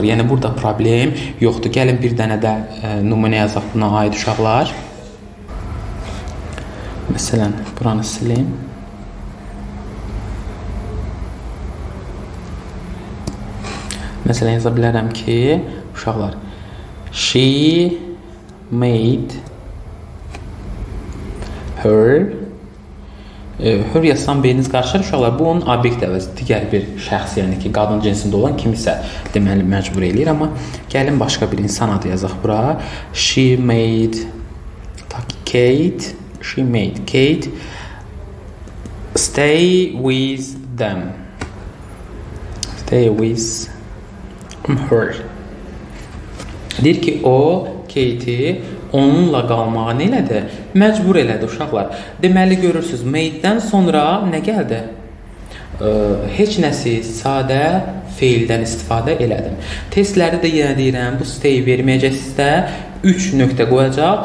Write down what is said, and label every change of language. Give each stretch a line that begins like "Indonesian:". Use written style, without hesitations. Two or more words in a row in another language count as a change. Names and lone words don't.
Azerbaijani: Yəni, burada problem yoxdur. Gəlin bir dənə də nümunə yazaq buna aid uşaqlar. Məsələn, buranı sileyim. Məsələn, yaza bilərəm ki, uşaqlar,
English: she made her
Azerbaijani: hür yazsam beyniniz qarışır uşaqlar. Bu onun obyekt əvəzi digər bir şəxs, yəni ki, qadın cinsində olan kimisə deməli məcbur eləyir. Amma gəlin başqa bir insan adı yazaq bura.
English: She made Kate. She made Kate stay with them. Stay with her.
Azerbaijani: Deyir ki, o Kate'i onunla qalmağa nə elədi? Məcbur elədi uşaqlar. Deməli, görürsünüz, made-dən sonra nə gəldi? Heç nəsi sadə feildən istifadə elədim. Testləri də yenə deyirəm, bu stay verməyəcəksiniz də 3 nöqtə qoyacaq.